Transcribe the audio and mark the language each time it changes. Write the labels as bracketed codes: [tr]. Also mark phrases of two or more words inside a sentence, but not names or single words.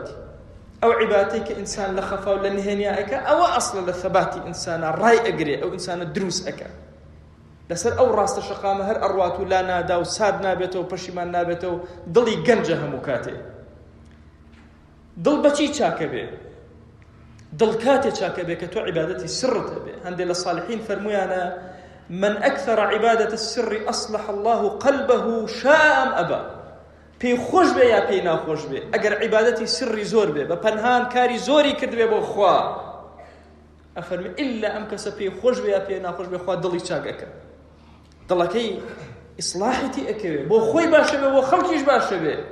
[ckb] ئەو عیبادەتەی کە ئینسان لە خەفا و لە نهێنیا ئەکا، ئەوە ئەصلە لە ثەباتی ئینسانە، ڕای ئەگرێ، ئەو ئینسانە دروست ئەکا. لەسەر ئەو ڕاستە شەقامە هەر ئەڕوات و لا نادا و ساد نابێتەوە، پەشیمان نابێتەوە، دڵی گەنجە هەموو کاتێ. دڵ بەچی چاکە بێ؟ دڵ کاتێ چاکە بێ کە تۆ عیبادەتی سرت هەبێ. هەندێک لە صالحین فەرمویانە [ar] من أكثر عبادة السر أصلح الله قلبه شاء أم أبى. [ckb] پێی خۆش بێ یا پێی ناخۆش بێ، ئەگەر عیبادەتی سری زۆر بێ، بە پەنهان کاری زۆری کرد بێ بۆ خوا، ئەفەرمێ ئیلا ئەم کەسە پێی خۆش بێ یا پێی ناخۆش بێ، خوا دڵی چاکەکە، دڵەکەی ئیسلاحیتی ئەکەوێ، بۆ خۆی باشە بێ، بۆ خەڵکیش باشە بێ.